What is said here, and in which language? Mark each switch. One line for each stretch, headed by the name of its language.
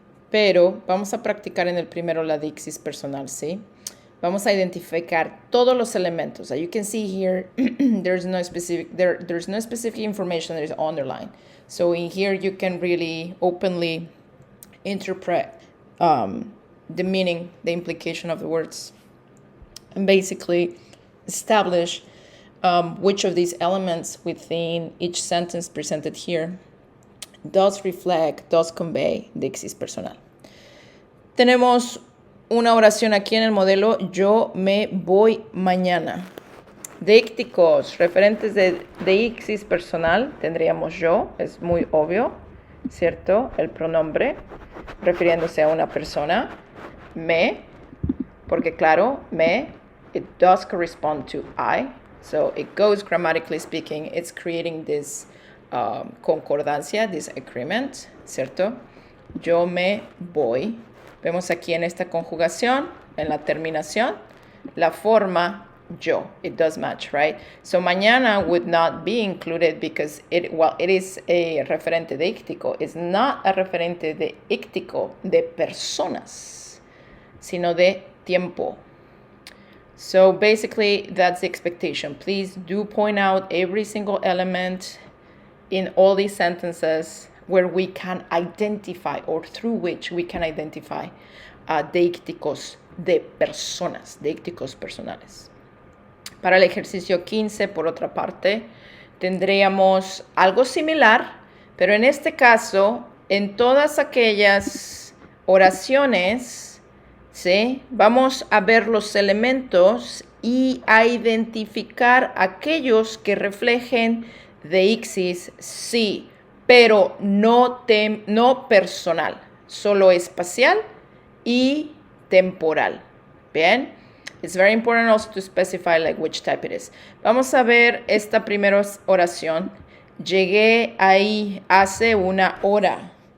Spanish: Pero vamos a practicar en el primero la deixis personal, ¿sí? Vamos a identificar todos los elementos.
English: You can see here, there's no specific information that is underlined. So in here you can really openly interpret the meaning, the implication of the words, and basically establish which of these elements within each sentence presented here does reflect, does convey deixis personal.
Spanish: Tenemos una oración aquí en el modelo, yo me voy mañana. Dícticos, referentes de deixis personal, tendríamos yo, es muy obvio, ¿cierto? El pronombre, refiriéndose a una persona. Me, porque claro, me,
English: it does correspond to I. So it goes, grammatically speaking, it's creating this concordancia, this agreement, ¿cierto?
Spanish: Yo me voy. Vemos aquí en esta conjugación, en la terminación, la forma yo.
English: It does match, right? So mañana would not be included because it is a referente deíctico. It's not a
Spanish: referente deíctico de personas, sino de tiempo.
English: So basically, that's the expectation. Please do point out every single element in all these sentences where we can identify, or through which we can identify
Spanish: deícticos de personas, deícticos personales. Para el ejercicio 15, por otra parte, tendríamos algo similar, pero en este caso, en todas aquellas oraciones, ¿sí? Vamos a ver los elementos y a identificar aquellos que reflejen deixis, sí, pero no personal, solo espacial y temporal.
English: Bien, it's very important also to specify like which type it is.
Spanish: Vamos a ver esta primera oración. Llegué ahí hace una hora.